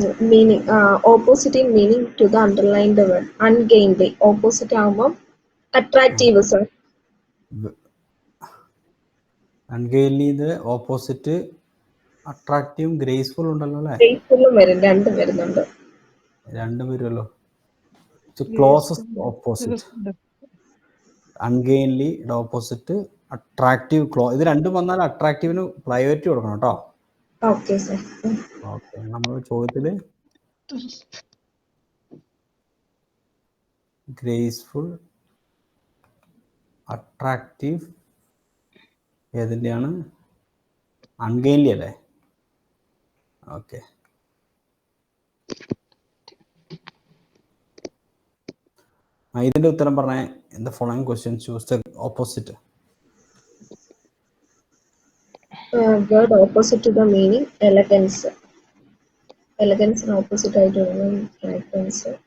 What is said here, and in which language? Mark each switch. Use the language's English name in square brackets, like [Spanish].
[English] Meaning, opposite in meaning to the underlined word. Ungainly. Opposite ആകുമ്പോൾ attractive, sir. [Malayalam] അൺഗെയിലിന്റെ opposite അട്രാക്റ്റീവും graceful ഉണ്ടല്ലോ അല്ലേ? Graceful വരും, രണ്ടും വരുന്നുണ്ട്. രണ്ടും വരുമല്ലോ. Closest opposite. അൺഗെയിൻലിയുടെ opposite attractive. ഇത് രണ്ടും വന്നാൽ അട്രാക്റ്റീവിന് പ്രയോറിറ്റി കൊടുക്കണം കേട്ടോ. [English] Okay sir. [Malayalam] ഓക്കെ, നമ്മൾ ചോദ്യത്തില് ഗ്രേസ്ഫുൾ, അട്രാക്റ്റീവ് ഏതിൻ്റെയാണ്? അൺഗെയിൻലി അല്ലേ? ഓക്കെ, ഇതിന്റെ ഉത്തരം പറഞ്ഞേ. [English] In the following question choose the opposite. Word opposite to the meaning elegance. Elegance and opposite [Malayalam] ആയിട്ട് വരുന്നത് [English] fragrance.